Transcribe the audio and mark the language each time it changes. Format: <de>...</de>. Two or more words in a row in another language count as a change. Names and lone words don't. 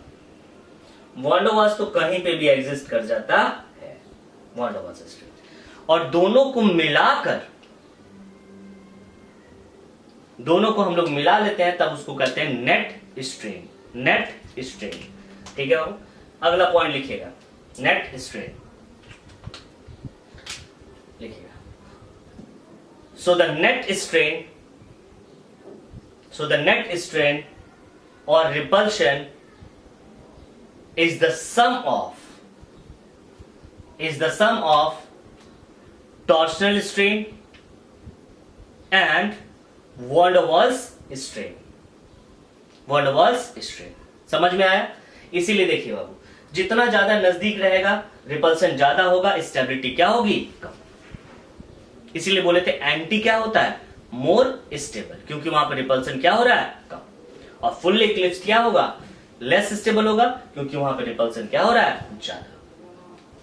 <hi>वॉन डर वाल्स तो कहीं पे भी एग्जिस्ट कर जाता है, वॉन डर वाल्स स्ट्रेन, और दोनों को मिलाकर, दोनों को हम लोग मिला लेते हैं, तब उसको कहते हैं</hi> <en>net strain, net strain,</en> <hi>ठीक है बाबू। अगला पॉइंट लिखिएगा,</hi> <en>net strain</en> <hi>लिखिएगा।</hi> <en>So the net strain or repulsion is the sum of torsional strain and van der Waals strain, van der Waals strain।</en> <hi>समझ में आया? इसीलिए देखिए बाबू, जितना ज्यादा नजदीक रहेगा रिपल्सन ज्यादा होगा, स्टेबिलिटी क्या होगी, कम। इसीलिए बोले थे एंटी क्या होता है,</hi> <en>more stable,</en> <hi>क्योंकि वहां पर रिपल्सन क्या हो रहा है, कम। और</hi> <en>full eclipse</en> <hi>क्या होगा,</hi> <en>less stable</en> <hi>होगा, क्योंकि वहां पर रिपल्सन क्या हो रहा है, ज्यादा।</hi>